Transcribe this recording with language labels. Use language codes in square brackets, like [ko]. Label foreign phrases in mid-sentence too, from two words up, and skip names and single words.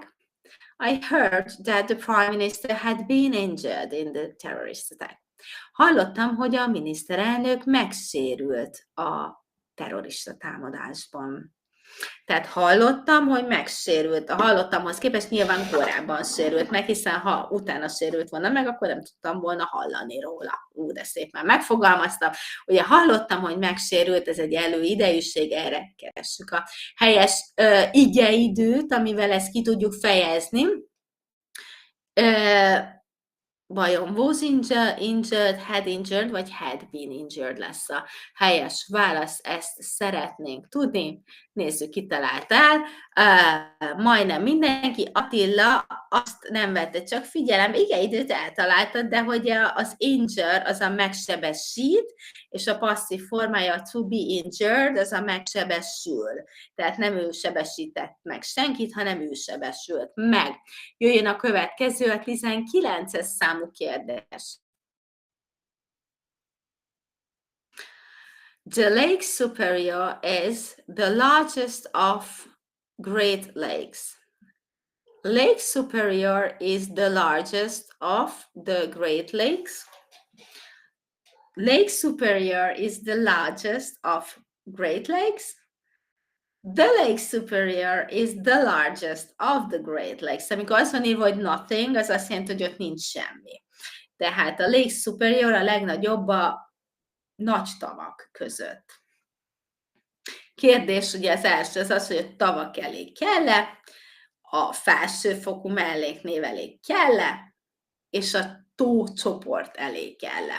[en] I heard that the Prime Minister had been injured in the terrorist attack. [hu] Hallottam, hogy a miniszterelnök megsérült a terrorista támadásban. Tehát hallottam, hogy megsérült. A hallottamhoz képest nyilván korábban sérült meg, hiszen ha utána sérült volna meg, akkor nem tudtam volna hallani róla. De szépen megfogalmaztam. Ugye hallottam, hogy megsérült, ez egy előidejűség, erre keressük a helyes igeidőt, amivel ezt ki tudjuk fejezni. Vajon [en] was injured, had injured, [hu] vagy [en] had been injured [hu] lesz a helyes válasz, ezt szeretnénk tudni. Nézzük, ki talált el. Majdnem mindenki. Attila azt nem vette csak figyelem, igen, időt eltaláltad, de hogy az injure az a megsebesít, és a passzív formája [en] to be injured, [hu] az a megsebesül. Tehát nem ő sebesített meg senkit, hanem ő sebesült meg. Jöjjön a következő, a 19-es számú kérdés. [en] The Lake Superior is the largest of Great Lakes. Lake Superior is the largest of the Great Lakes. Lake Superior is the largest of Great Lakes. The Lake Superior is the largest of the Great Lakes. [hu] Amikor azt van írva, hogy nothing, az azt jelenti, hogy ott nincs semmi. Tehát a Lake Superior a legnagyobb a nagy tavak között. Kérdés ugye az első az, hogy a tavak elé kell-e, a felsőfokú melléknév elé kell-e, és a tócsoport elé kell-e.